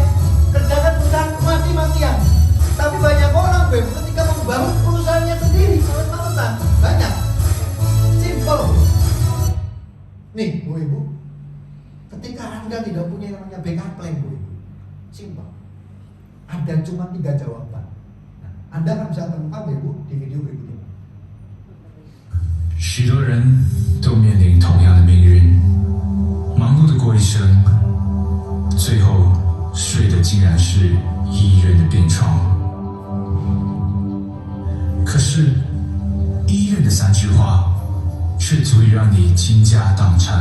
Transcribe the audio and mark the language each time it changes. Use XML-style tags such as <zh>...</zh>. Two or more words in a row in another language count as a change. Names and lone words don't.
<id>Kerjakan perusahaan mati-matian. Tapi banyak orang ketika membangun perusahaannya sendiri males-malesan. Banyak. Simple. Nih Bu Ibu, ketika Anda tidak punya yang namanya</id> <en>backup plan</en> <id>Bu Ibu, simple. Ada cuma 3 jawaban. Nah, Anda akan bisa temukan Bu Ibu di video berikutnya.</id> <zh>许多人都面临同样的命运，忙碌的过一生，最后睡的竟然是医院的病床。可是，医院的3句话，却足以让你倾家荡产。</zh>